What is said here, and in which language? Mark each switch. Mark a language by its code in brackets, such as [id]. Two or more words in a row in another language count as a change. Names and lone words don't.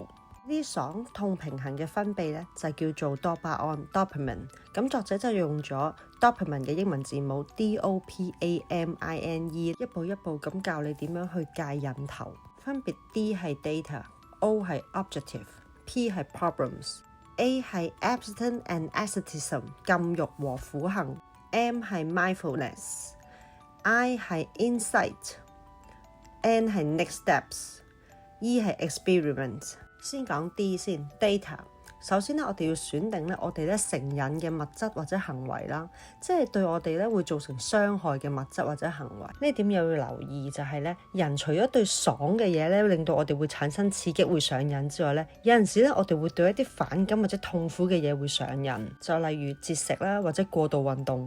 [yue] 呢啲爽痛平衡嘅分泌咧就叫做多巴胺 （dopamine）。咁作者就用咗 dopamine 嘅英文字母 DOPAMINE， 一步一步咁教你點樣去戒癮頭。分別 D 係 data，O 係 objective，P 係 problems，A 係 [en] abstinence and asceticism [yue] 禁欲和苦行，M 係 mindfulness，I 係 insight，N 係 [en] next steps， [yue] E 係 experiment。先講 D 先 data。首先咧，我哋要選定咧，我哋咧成癮嘅物質或者行為啦，即係對我哋咧會造成傷害嘅物質或者行為。呢點又要留意就係咧，人除咗對爽嘅嘢咧令到我哋會產生刺激會上癮之外咧，有陣時咧我哋會對一啲反感或者痛苦嘅嘢會上癮，就例如節食啦或者過度運動。